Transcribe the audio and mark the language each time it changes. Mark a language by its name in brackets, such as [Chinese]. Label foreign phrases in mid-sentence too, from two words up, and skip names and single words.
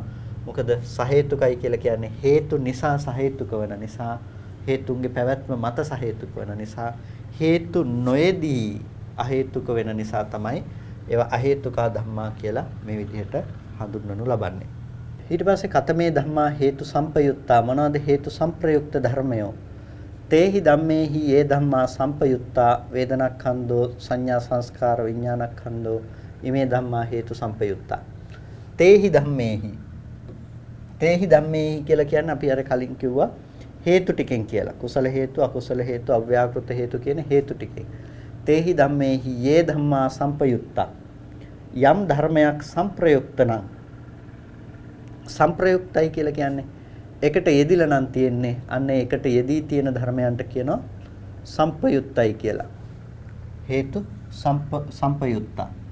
[Sinhala] මොකද සහේතුකයි කියලා කියන්නේ හේතු නිසා සහේතුක වෙන නිසා හේතුන්ගේ පැවැත්ම මත සහේතුක වෙන නිසා හේතු නොයේදී අහේතුක වෙන නිසා තමයි ඒවා [Pali] අහේතුකා ධම්මා [Sinhala] කියලා මේ විදිහට හඳුන්වනු ලබන්නේ. [Pali] ඊට පස්සේ කතමේ ධම්මා හේතු සම්පයුත්තා [Sinhala] මොනවාද හේතු සම්ප්‍රයුක්ත ධර්මයෝ [Pali] තේහි ධම්මේහි යේ ධම්මා සම්පයුත්තා වේදනාඛන්‍தோ සංඥා සංස්කාර විඥානඛන්‍தோ ඉමේ ධම්මා හේතු සම්පයුත්තා තේහි ධම්මේහි [Sinhala] කියලා කියන්නේ අපි අර කලින් කිව්වා හේතු ටිකෙන් කියලා කුසල හේතු අකුසල හේතු අව්‍යාකෘත හේතු කියන හේතු ටිකෙන් [Pali] තේහි ධම්මේහි යේ ධම්මා සම්පයුත්තා [Sinhala] යම් ධර්මයක් සම්ප්‍රයුක්ත නම් සම්ප්‍රයුක්තයි කියලා කියන්නේ එකට යෙදිලා නම් තියෙන්නේ අන්න එකට යෙදී තියෙන ධර්මයන්ට කියනවා සම්පයුක්තයි කියලා [Pali] හේතු සම්පයුක්තා